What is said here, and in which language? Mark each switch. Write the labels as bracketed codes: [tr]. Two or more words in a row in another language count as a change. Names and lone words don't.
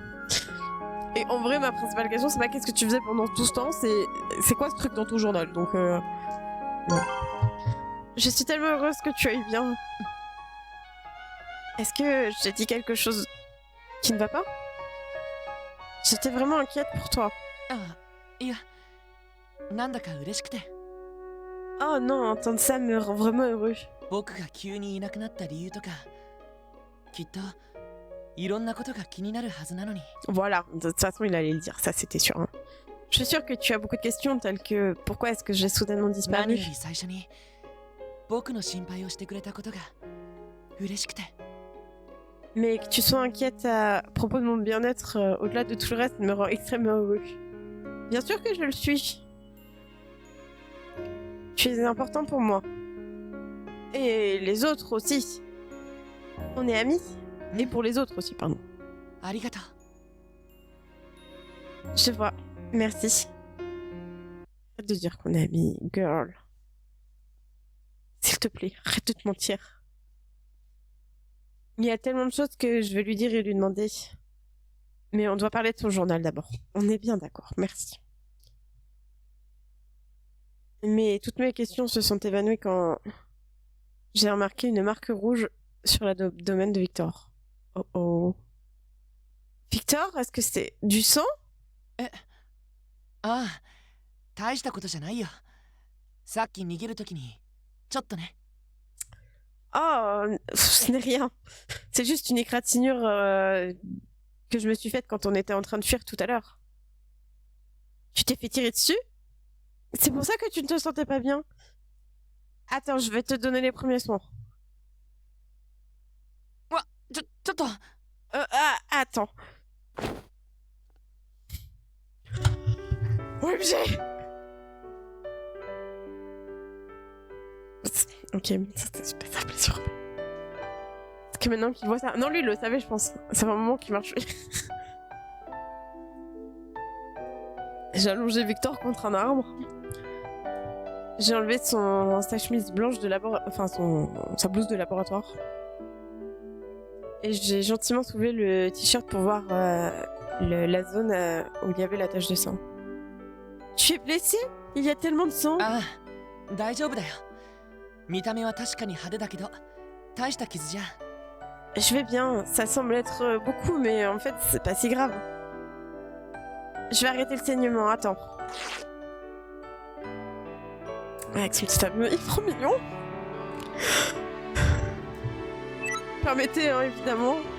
[fr] Et en vrai, ma principale question, c'est pas qu'est-ce que tu faisais pendant tout ce temps, c'est quoi ce truc dans ton journal. Donc, non. Je suis tellement heureuse que tu ailles bien. Est-ce que j'ai dit quelque chose qui ne va pas? J'étais vraiment inquiète pour toi. [ja] あ、いや、なんだか嬉しくて。 [fr] Oh non, entendre ça me rend vraiment heureux. [ja] 僕が急にいなくなった理由とか、きっといろんなことが気になるはずなのに。 [fr] Voilà, de toute façon il allait le dire, ça c'était sûr. Hein. Je suis sûre que tu as beaucoup de questions telles que pourquoi est-ce que j'ai soudainement [ja] 何 [fr] disparu? [ja] より最初に僕の心配をしてくれたことが嬉しくて。 [fr] Mais que tu sois inquiète à propos de mon bien-être au-delà de tout le reste me rend extrêmement heureux. Bien sûr que je le suis. Tu es important pour moi. Et les autres aussi. On est amis. Et pour les autres aussi, pardon. [ja] ありがとう。 [fr] Je vois. Merci. Arrête de dire qu'on est amis, girl. S'il te plaît, arrête de te mentir. Il y a tellement de choses que je vais lui dire et lui demander. Mais on doit parler de son journal d'abord. On est bien d'accord, merci. Mais toutes mes questions se sont évanouies quand j'ai remarqué une marque rouge sur la domaine de Victor. Oh oh. Victor, est-ce que c'est du sang? [ja] ああ、大したことじゃないよ。さっき逃げるときに、ちょっとね。 [fr] Oh, ce n'est rien. C'est juste une égratignure que je me suis faite quand on était en train de fuir tout à l'heure. Tu t'es fait tirer dessus? C'est pour ça que tu ne te sentais pas bien? Attends, je vais te donner les premiers soins. [ja] ちょっと。 [fr] Attends. OMG! Ok, c'était pas sa blessure. Parce que maintenant qu'il voit ça... Non, lui, il le savait, je pense. Ça fait un moment qu'il marche. J'ai allongé Victor contre un arbre. J'ai enlevé sa chemise blanche de laboratoire... Enfin, sa blouse de laboratoire. Et j'ai gentiment soulevé le t-shirt pour voir la zone où il y avait la tache de sang. Tu es blessé? Il y a tellement de sang. [ja] ああ、大丈夫だよ。見た目は確かに派手だけど、大した傷じゃ。 [fr] Je vais bien, ça semble être beaucoup, mais en fait, c'est pas si grave. Je vais arrêter le saignement, attends. Avec son petit tableau, il est trop mignon. Permettez, hein, évidemment.